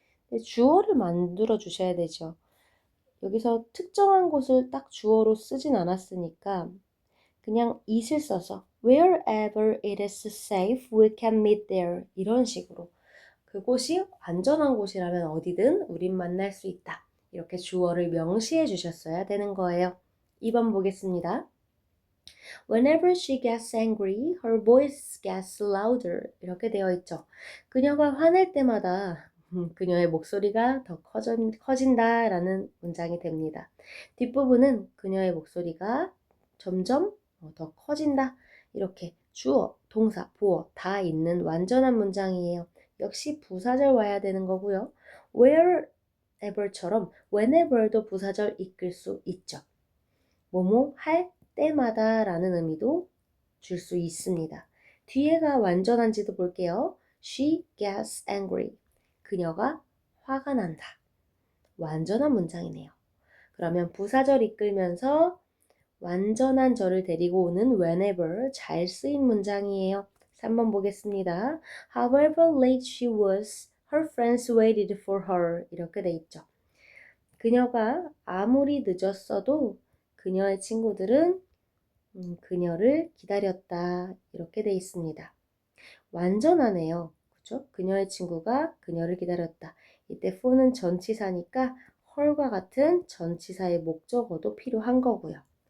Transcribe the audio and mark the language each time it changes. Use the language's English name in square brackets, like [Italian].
[Korean] 네, 주어를 만들어 주셔야 되죠. 여기서 특정한 곳을 딱 주어로 쓰진 않았으니까 그냥 it을 써서 [English] wherever it is safe, we can meet there [Korean] 이런 식으로 그곳이 안전한 곳이라면 어디든 우린 만날 수 있다. 이렇게 주어를 명시해 주셨어야 되는 거예요. 2번 보겠습니다. [English] Whenever she gets angry, her voice gets louder. [Korean] 이렇게 되어 있죠. 그녀가 화낼 때마다 그녀의 목소리가 더 커진다라는 문장이 됩니다. 뒷부분은 그녀의 목소리가 점점 더 커진다. 이렇게 주어, 동사, 보어 다 있는 완전한 문장이에요. 역시 부사절 와야 되는 거고요. wherever처럼 whenever도 부사절 이끌 수 있죠. 뭐뭐 할 때마다 라는 의미도 줄 수 있습니다. 뒤에가 완전한지도 볼게요. [English] She gets angry. [Korean] 그녀가 화가 난다. 완전한 문장이네요. 그러면 부사절 이끌면서 완전한 절을 데리고 오는 whenever 잘 쓰인 문장이에요. 3번 보겠습니다. [English] However late she was, her friends waited for her. [Korean] 이렇게 돼 있죠. 그녀가 아무리 늦었어도 그녀의 친구들은 그녀를 기다렸다. 이렇게 돼 있습니다. 완전하네요. 그렇죠? 그녀의 친구가 그녀를 기다렸다. 이때 for는 전치사니까 her과 같은 전치사의 목적어도 필요한 거고요.